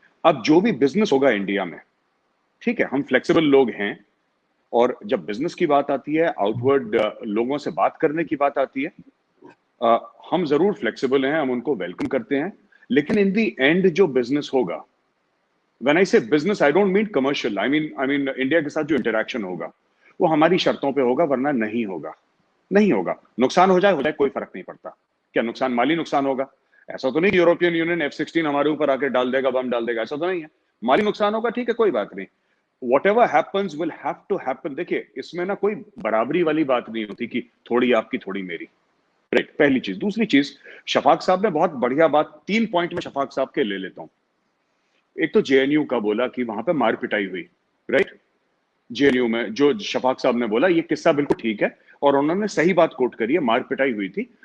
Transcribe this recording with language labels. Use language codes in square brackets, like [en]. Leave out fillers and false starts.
[hi] अब जो भी बिजनेस होगा इंडिया में, ठीक है, हम फ्लेक्सिबल लोग हैं, और जब बिजनेस की बात आती है, आउटवर्ड लोगों से बात करने की बात आती है, हम जरूर फ्लेक्सिबल हैं, हम उनको वेलकम करते हैं, लेकिन [en] in the end [hi] जो बिजनेस होगा, [en] when I say business I don't mean commercial, I mean [hi] India के साथ जो इंटरेक्शन होगा वो हमारी शर्तों पे होगा, वरना नहीं होगा। नुकसान हो जाए कोई फर्क नहीं पड़ता। क्या नुकसान, माली नुकसान होगा? ऐसा तो नहीं कि यूरोपियन यूनियन F-16 हमारे ऊपर आके डाल देगा, बम डाल देगा, ऐसा तो नहीं है। माली नुकसान होगा, ठीक है, कोई बात नहीं। [en] Whatever happens will have to happen। [hi] देखिए, इसमें ना कोई बराबरी वाली बात नहीं होती कि थोड़ी आपकी थोड़ी मेरी, राइट? पहली चीज। दूसरी चीज, शफाक साहब ने बहुत बढ़िया बात, 3 पॉइंट में शफाक साहब के ले लेता हूं। एक तो JNU का बोला कि वहां पे मार पिटाई हुई, राइट? JNU में जो शफाक साहब ने बोला, ये किस्सा बिल्कुल ठीक है और उन्होंने सही बात कोट करी है, मार पिटाई हुई थी।